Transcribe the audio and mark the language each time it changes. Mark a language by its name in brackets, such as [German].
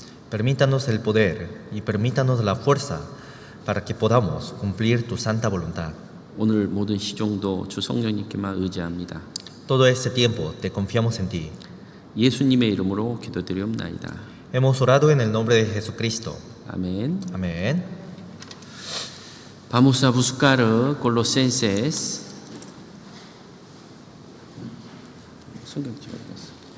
[Spanish] Permítanos el poder y permítanos la fuerza para que podamos cumplir tu santa voluntad. [Korean] 오늘 모든 시종도 주 성령님께만 의지합니다. [Spanish] Todo este tiempo te confiamos en ti. [Korean] 예수님의 이름으로 기도드리옵나이다. [Spanish] Hemos orado en el nombre de Jesucristo. [Korean] 아멘. [Spanish] Amén. Vamos a buscar Colosenses. [Korean] 성경 찍어봤어.